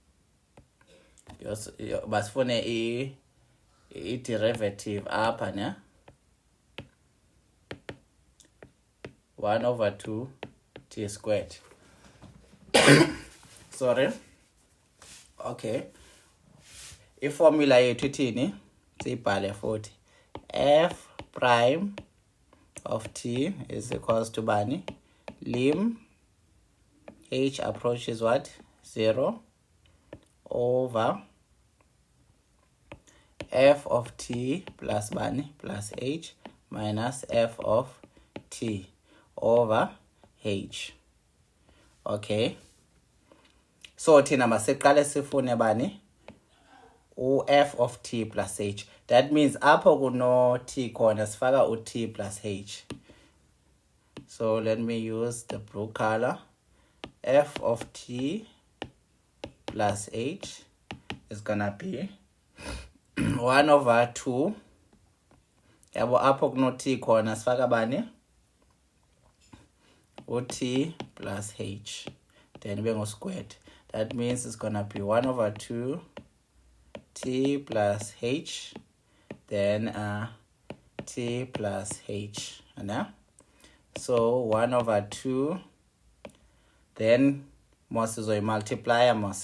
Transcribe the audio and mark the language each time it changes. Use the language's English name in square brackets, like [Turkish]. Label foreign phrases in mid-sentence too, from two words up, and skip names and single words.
[Xhosa] Basifune i-derivative apha ne [English] 1 over 2 t squared. Sorry. Okay. [Xhosa] Formula yethu ithini? Siyibhale futhi. [English] F prime of t is equals to bani? Lim h approaches what? 0 over f of t plus bani plus h minus f of t over h. Okay. [Xhosa] So thina masiqale sifune bani? [English] F of t plus h. That means [Xhosa] apho kuno t khona sifaka [English] u-t plus h. So let me use the blue color. F of t plus h is gonna be 1 over 2. [Xhosa] Yabo apho kuno t khona sifaka bani? [English] U-t plus h. Then we go squared. That means it's gonna be 1 over 2 t plus h, then t plus h. So 1 over 2, then must is a multiplier must.